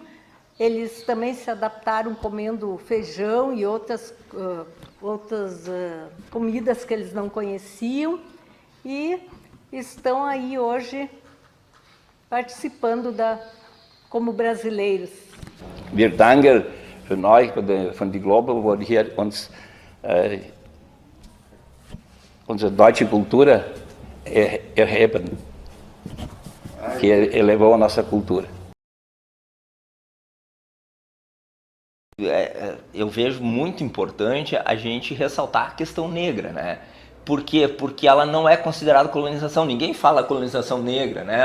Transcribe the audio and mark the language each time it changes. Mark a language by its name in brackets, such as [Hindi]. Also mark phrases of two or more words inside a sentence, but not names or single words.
[Portuguese] Eles também se adaptaram comendo feijão e outras comidas que eles não conheciam e estão aí hoje participando como brasileiros. [German] Wir danken für euch von die Global, wo hier uns unsere deutsche Cultura erheben, [Portuguese] que elevou a nossa cultura. Eu vejo muito importante a gente ressaltar a questão negra, né? Por quê? Porque ela não é considerada colonização. Ninguém fala colonização negra, né?